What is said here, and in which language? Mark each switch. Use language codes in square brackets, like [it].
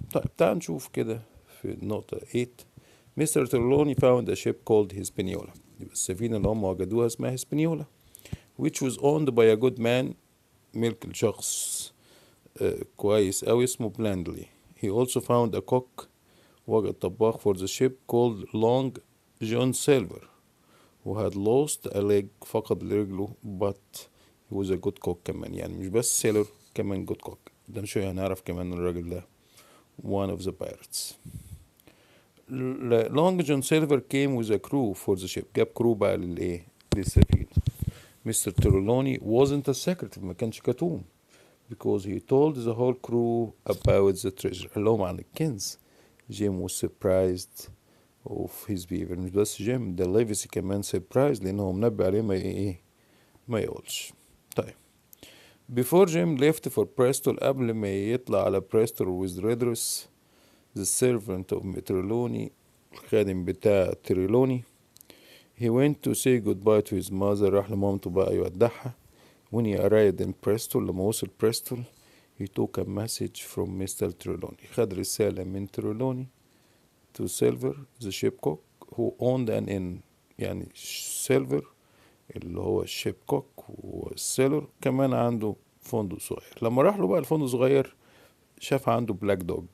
[ar] طيب تعال نشوف كده في النقطة 8. [en] Mr. Trelawney found a ship called Hispaniola، [ar] يبقى السفينة اللي هم وجدوها اسمها Hispaniola، [en] which was owned by a good man، [ar] ملك الشخص كويس أوي اسمه Blandly. [en] He also found a cook، [ar] وجد طباخ [en] for the ship called Long John Silver، who had lost a leg، [ar] فقد رجله، [en] but he was a good cook كمان، [ar] يعني مش بس sailor كمان good cook. ده شوية هنعرف كمان الراجل ده [en] one of the pirates. Long John Silver came with a crew for the ship، [ar] جاب كرو بقى للسفينة. [en] Mr. Trelawney wasn't a secretive، [ar] ما كانش كتوم، [en] because he told the whole crew about the treasure، [ar] قال لهم عن الكنز. [en] Jim was surprised of his behavior، [ar] مش بس جيم، ده ليفيسي كمان surprised لأنه منبه عليه ما يقولش. [en] طيب before Jim left for Bristol، [ar] قبل ما يطلع على Bristol [en] with Redress the servant of Trelawney، [ar] الخادم بتاع تريلوني، [en] he went to say goodbye to his mother، [ar] راح لمامته بقى يودعها. [en] when he arrived in Bristol، [ar] لما وصل بريستول، [en] he took a message from Mr. [ar] Trelawney، خد رسالة من تريلوني [en] to Silver the ship cook who owned an inn، [ar] يعني سيلفر اللي هو الشيب كوك والسيلر كمان عنده فندق صغير. لما راح له بقى الفندق صغير، شاف عنده بلاك دوج.